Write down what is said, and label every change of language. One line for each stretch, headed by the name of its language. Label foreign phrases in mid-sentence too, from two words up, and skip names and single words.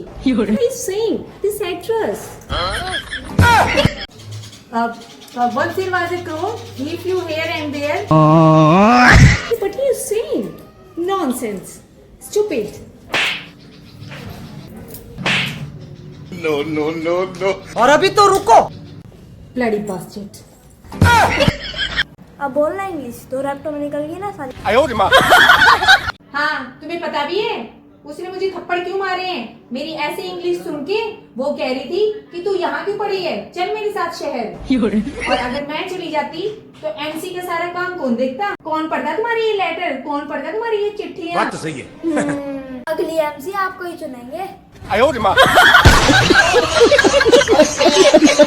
English: What are you saying? This address. Once there was a crow. He flew here and there. What are you saying? Nonsense. Stupid. No.
Hindi: और अभी तो रुको।
English: Bloody bastard.
Hindi: अब बोलना इंग्लिश तो रैप्टो में निकल गई ना सारी।
Chinese: 哎呦我的妈！
Hindi: हाँ तुम्हें पता भी है उसने मुझे थप्पड़ क्यों मारे हैं? मेरी ऐसी इंग्लिश सुन के वो कह रही थी कि तू यहाँ क्यों पड़ी है, चल मेरे साथ शहर। और अगर मैं चली जाती तो एमसी का सारा काम कौन देखता? कौन पढ़ता तुम्हारी ये लेटर, कौन पढ़ता तुम्हारी ये चिट्ठियाँ? बात तो सही है। अगली एमसी आपको ही चुनेंगे।
Chinese: 哎呦我的妈！